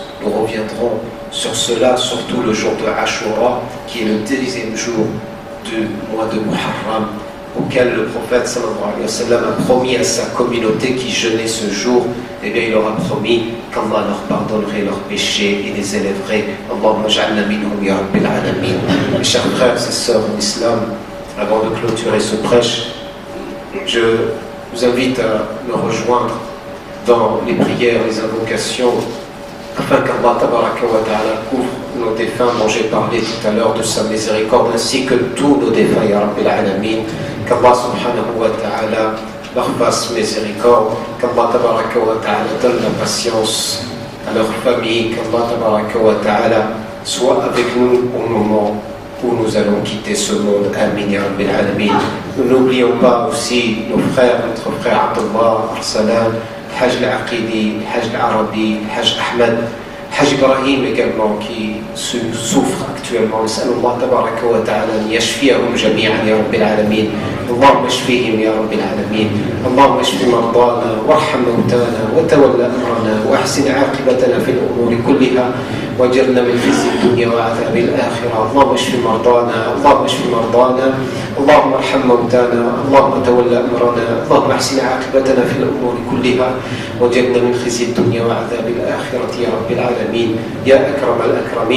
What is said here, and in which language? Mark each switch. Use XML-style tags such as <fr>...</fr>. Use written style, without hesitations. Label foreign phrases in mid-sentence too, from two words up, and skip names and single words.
<fr>Nous reviendrons sur cela, surtout le jour de Ashura, qui est le 10e jour du mois de Muharram, auquel le prophète</fr> <ar>صلى الله عليه وسلم</ar> <fr>a promis à sa communauté qui jeûnait ce jour, eh bien il leur a promis qu'Allah leur pardonnerait leurs péchés et les élèverait.</fr> <ar>اللهم اجعلنا منهم يا رب العالمين.</ar> <fr>Mes chers frères et sœurs en islam, avant de clôturer ce prêche, je vous invite à me rejoindre dans les prières, les invocations, afin qu'Allah</fr> <ar>تبارك وتعالى</ar> <fr>couvre nos défunts dont j'ai parlé tout à l'heure de sa miséricorde, ainsi que tous nos défunts,</fr> <ar>يا رب العالمين.</ar> <fr>Qu'Allah</fr> <ar>سبحانه وتعالى</ar> <fr>leur fasse miséricorde, qu'Allah</fr> <ar>تبارك وتعالى</ar> <fr>donne la patience à leur famille, qu'Allah</fr> <ar>تبارك وتعالى</ar> <fr>soit avec nous au moment où nous allons quitter ce monde.</fr> <ar>آمين يا رب العالمين.</ar> <fr>Nous n'oublions pas aussi nos frères, notre frère Abdullah, Arsalan, Hajj al-Aqidi, Hajj al-Arabi, Hajj Ahmed, Hajj Ibrahim également, qui souffre actuellement.</fr> <ar>نسأل الله تبارك وتعالى أن يشفيهم جميعا يا رب العالمين. اللهم اشفيهم يا رب العالمين. اللهم اشف مرضانا وارحم موتانا وتول امرنا واحسن عاقبتنا في الامور كلها واجرنا من خزي الدنيا وعذاب الاخره. اللهم اشف مرضانا، اللهم اشف مرضانا، اللهم ارحم موتانا، اللهم تول امرنا، اللهم احسن عاقبتنا في الامور كلها واجرنا من خزي الدنيا وعذاب الاخره يا رب العالمين يا اكرم الاكرمين.</ar>